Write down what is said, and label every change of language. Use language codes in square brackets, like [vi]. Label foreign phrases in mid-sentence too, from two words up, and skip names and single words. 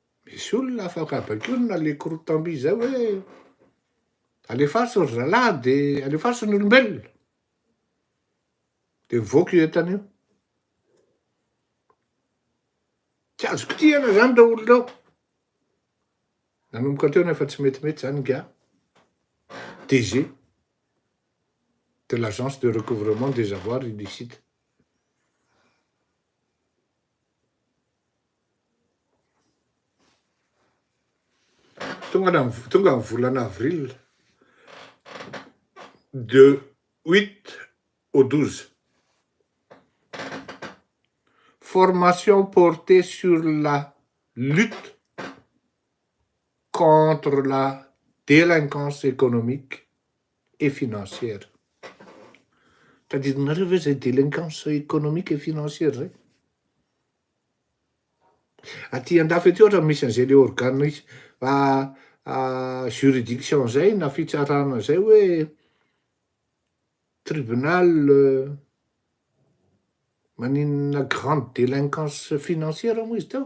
[mg] Misy olona afaka bakionina le korotamby zay hoe alefaso ry zalahy de alefaso ny olombelona. De mivoaka io entana io. Tsy azoko tiana zany reo olona ao. Nanomboka teo nefa tsy metimety zany nga. [fr] DG de l'agence de recouvrement des avoirs illicites. [mg] Tonga ny volana [fr] avril de 8 au 12. Formation portée sur la lutte contre la délinquance économique et financière. [mg] Tadidinareo ve zay [fr] délinquance économique et financière [mg] zay? Aty andafy aty ohatra misy an'izay le [fr] organisme juridiction [mg] zay na fitsarana zay hoe tribunal maninona [fr] grande délinquance financière [mg] moa izy teo.